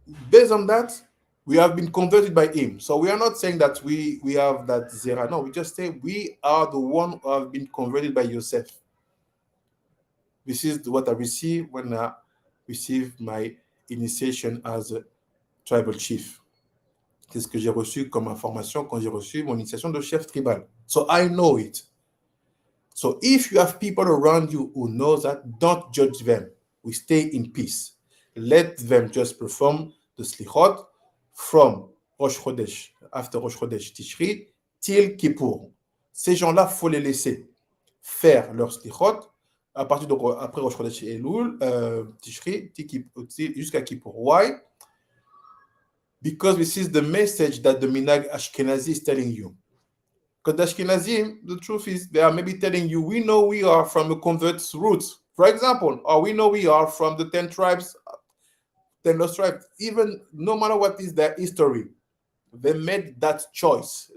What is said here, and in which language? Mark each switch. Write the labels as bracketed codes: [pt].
[en] Based on that, we have been converted by him. So we are not saying that we have that zera. No, we just say we are the one who have been converted by Yosef. This is what I received when I received my initiation as a tribal chief. [fr] C'est ce que j'ai reçu comme information quand j'ai reçu mon initiation de chef tribal. [en] So I know it. So if you have people around you who know that, don't judge them. We stay in peace. Let them just perform the slichot from Rosh Chodesh, after Rosh Chodesh Tishri, till Kippur. [fr] Ces gens-là, il faut les laisser faire leur slichot à partir de après Rosh Chodesh Elul, Tishri, jusqu'à Kippur. [en] Why? Because this is the message that the Minhag Ashkenazi is telling you. Because the Ashkenazim, the truth is, they are maybe telling you, we know we are from a convert's roots, for example, or we know we are from the 10 tribes, 10 lost tribes. Even no matter what is their history, they made that choice.